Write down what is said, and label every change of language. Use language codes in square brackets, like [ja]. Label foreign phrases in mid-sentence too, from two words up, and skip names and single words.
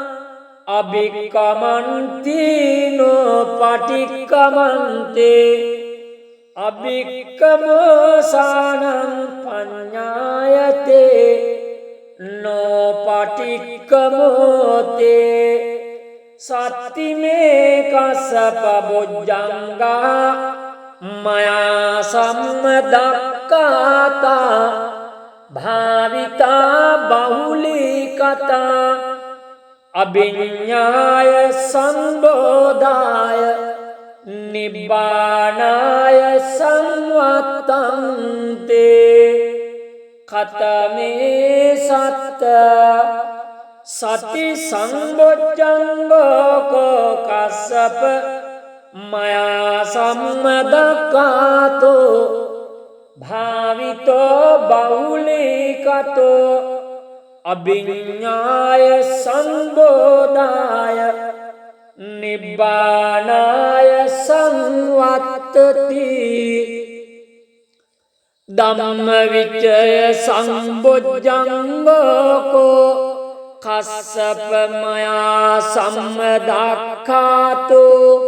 [pi] අභික්කමන්ති නෝ පටික්කමන්තේ අභික්කමෝසානං පඤ්ඤායතේ නෝ පටික්කමෝතේ සත්තිමේ කස්සප බොජ්ජංගා මයා සම්මදක්ඛාතා භාවිතා බහුලීකතා අභිඤ්ඤාය සම්බෝධාය නිබ්බානාය සංවත්තං තේ කතමේ සත්ත සති සම්බොජ්ජංගෝ කස්සප මයා සම්මදක්ඛාතෝ භාවිතෝ බහුලීකතෝ අභිඤ්ඤාය සම්බෝධාය නිබ්බානාය සංවත්තති ධම්මවිචය සම්බොජ්ජංගෝ කස්සප මයා සම්මදක්ඛාතෝ